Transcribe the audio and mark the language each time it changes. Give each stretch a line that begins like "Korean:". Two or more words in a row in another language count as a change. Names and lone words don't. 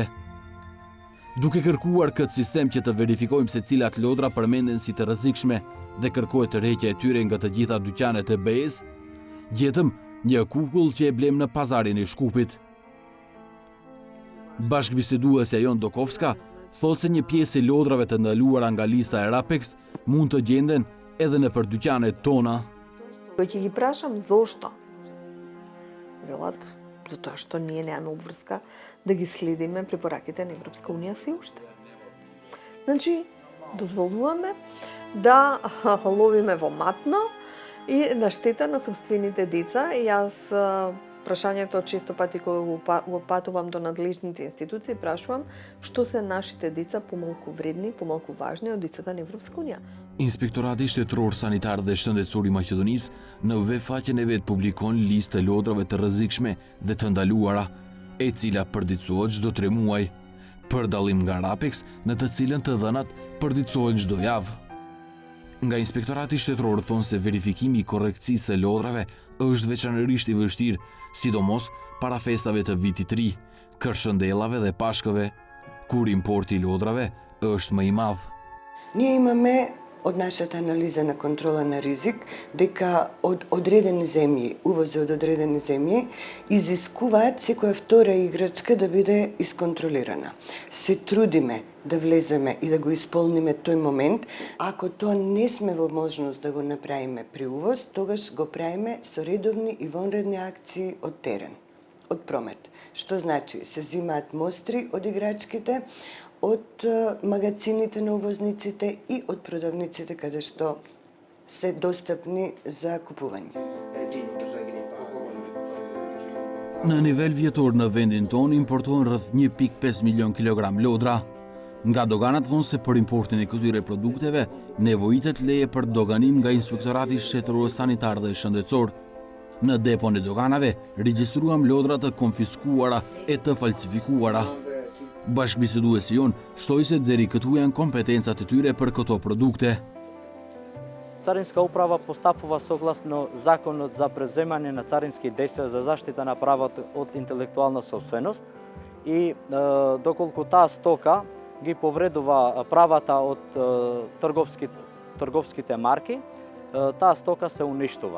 Albanian: Duke kërkuar këtë sistem që të verifikojmë se cilat lodra përmenden si të rrezikshme dhe kërkohet tërheqja e tyre nga të gjitha dyqanet e BE-s, gjetëm një kukull që e blem në pazarin e Shkupit. Bashkëbiseduesja Jon Dokovska thotë se një pjesë e lodrave të ndaluara nga lista e RAPEX mund të gjenden edhe në për dyqanet tona.
Macedonian: Ќе ги прашам зошто. Велат, затоа што ние немаме обврска да ги следиме препораките на Европска унија се уште. Значи, дозволуваме да ловиме во матно и на штета на собствените деца. И јас прашањето често пати кога го патувам до надлежните институции, прашувам што се нашите деца помалку вредни, помалку важни од децата на Европска унија.
Albanian: Inspektorati Shtetëror Sanitar dhe Shëndetësor i Maqedonisë në web faqen e vet publikon listë të lodrave të rrezikshme dhe të ndaluara, e cila përditësohet çdo 3 muaj, për dallim nga RAPEX, në të cilën të dhënat përditësohen çdo javë. Nga Inspektorati Shtetëror thonë se verifikimi i korrekcisë së lodrave është veçanërisht i vështirë, sidomos para festave të Vitit të Ri, Kërshëndellave dhe Pashkëve, kur importi i lodrave është më i madh.
Macedonian: Ние имаме од нашата анализа на контрола на ризик дека од одредени земји, увози од одредени земји, изискуваат секоја втора играчка да биде исконтролирана. Се трудиме да влеземе и да го исполниме тој момент. Ако тоа не сме во можност да го направиме при увоз, тогаш го правиме со редовни и вонредни акции од терен, од промет. Што значи, се зимаат мостри од играчките, од магазините на увозниците и од продавниците каде што се достапни за купување.
Albanian: Në nivel vjetor në vendin ton importohen rreth 1.5 milion kilogram lodra. Nga doganat thonë se për importin e këtyre produkteve nevojitet leje për doganim nga Inspektorati Shtetëror Sanitar dhe Shëndetësor. Në depon e doganave regjistruam lodra të konfiskuara e të falsifikuara. Bashkëbiseduesi jon shtoi se deri këtu janë kompetencat e tyre për këto produkte.
Macedonian: Царинска управа постапува согласно Законот за преземање на царински действија за заштита на правото од интелектуална собственост и доколку таа стока ги повредува правата од трговските марки, таа стока се уништува.